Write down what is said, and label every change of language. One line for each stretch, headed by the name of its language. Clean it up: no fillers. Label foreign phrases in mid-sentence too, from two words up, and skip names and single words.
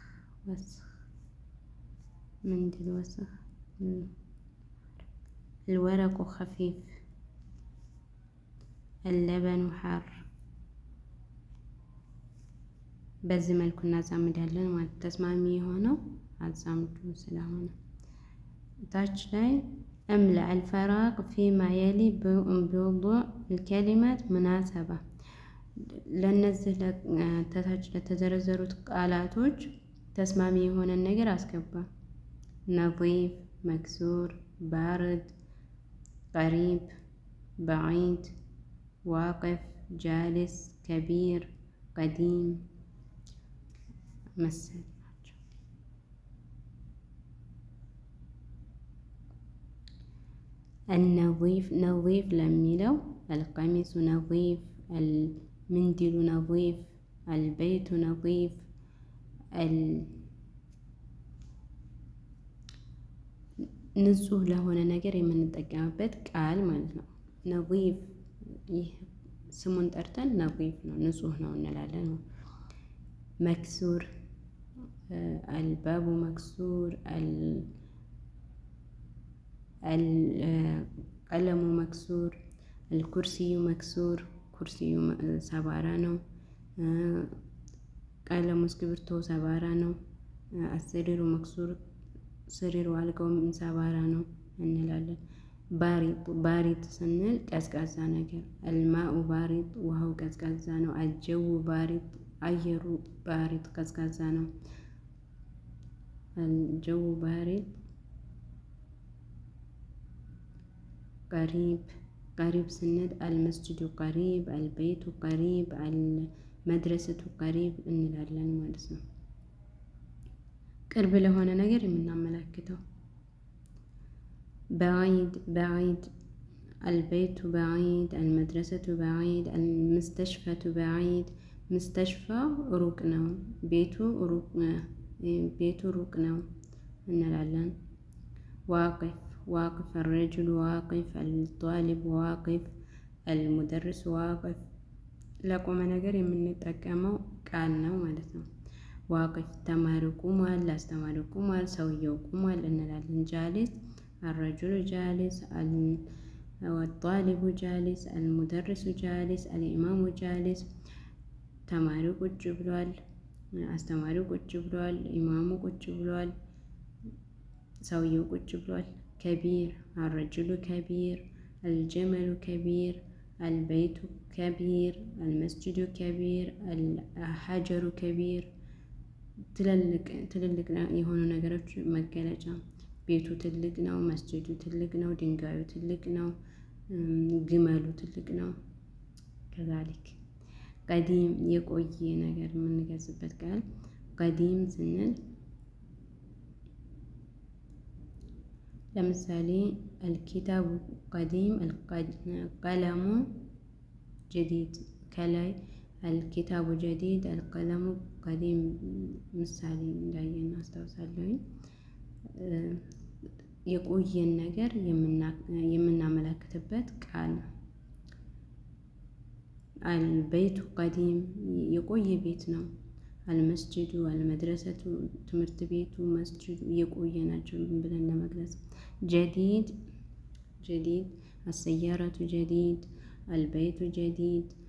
Arabic: منديل وسخ الورق خفيف اللبن حار
Amharic: በዚህ መልኩ እናዛምዳለን ማለት ተስማሚ የሆነው አዛምዱ ስለሆነ ታች ላይ
Arabic: املأ الفراغ فيما يلي بوضع الكلمات مناسبة
Amharic: ለነዚህ ተታች ለተዘረዘሩት ቃላቶች ተስማሚ የሆነ ነገር አስገባ።
Arabic: ነظيف مكسور بارد قريب بعيد واقف جالس كبير قديم مثل النظيف نظيف لميلو القميص نظيف المنديل نظيف البيت نظيف
Amharic: ንጹህ ለሆነ ነገር የምንጠቀምበት ቃል ማለት ነው። ነظيፍ ይህ ስሙን ጠርተን ነظيፍ ነው ንጹህ ነው እንላለን።
Arabic: مكسور الباب مكسور القلم مكسور الكرسي مكسور
Amharic: ኩርሲዩ ሰባራ ነው። ቀለሙ እስክሪብቶ ሰባራ ነው።
Arabic: السرير مكسور
Amharic: ስሪሩ አልጋውም ሰባራ ነው እንላለን። ባሪጥ ስንል ቀዝቃዛ ነገር
Arabic: الماء بارد
Amharic: ውሃው ቀዝቃዛ ነው።
Arabic: الجو بارد
Amharic: አየሩ ባሪጥ ቀዝቃዛ ነው።
Arabic: الجو بارد قريب قريب
Amharic: ስንል
Arabic: المسجد قريب البيت قريب المدرسة قريب
Amharic: እንላለን ማለት ነው። ቅርብ ለሆነ ነገር የምናመለክተው
Arabic: بعيد بعيد البيت بعيد المدرسة بعيد المستشفى بعيد مستشفى
Amharic: ሩቅ ነው። ቤቱ ሩቅ ነው እንላለን።
Arabic: واقف واقف الرجل واقف الطالب واقف المدرس واقف
Amharic: ለቆመ ነገር የምንጠቀመው ቃል ነው ማለት ነው። ዋቅፍ ተማሪው ቁሟል፣ አስተማሪው ቁሟል፣ ሰውየው ቁሟል እንላለን።
Arabic: جالس الرجل جالس الطالب جالس المدرس جالس الإمام جالس
Amharic: ተማሪው ቁጭ ብሏል፣ አስተማሪው ቁጭ ብሏል፣ ኢማሙ ቁጭ ብሏል፣ ሰውየው ቁጭ ብሏል።
Arabic: كبير الرجل كبير الجمل كبير البيت كبير المسجد كبير الحجر كبير
Amharic: ትልልቅ የሆኑ ነገሮች መገለጫ ቤቱ ትልቅ ነው፣ መስጂዱ ትልቅ ነው፣ ድንጋዩ ትልቅ ነው፣ ግመሉ ትልቅ ነው።
Arabic: كذلك قديم
Amharic: የቆየ ነገር የምንገልጽበት ቃል ቀዲም ስንል ለምሳሌ
Arabic: الكتاب قديم القلم جديد
Amharic: ከላይ
Arabic: الكتاب جديد القلم قديم
Amharic: ምሳሌ እንዳየን አስታውሳለሁኝ። የቆየን ነገር የምናመለክትበት ቃል ነው።
Arabic: البيت قديم
Amharic: የቆየ ቤት ነው።
Arabic: المسجد المدرسة
Amharic: ትምህርት ቤቱ መስጅዱ የቆየ ናቸው ብለን ለመግለጽ።
Arabic: جديد السيارة جديد البيت جديد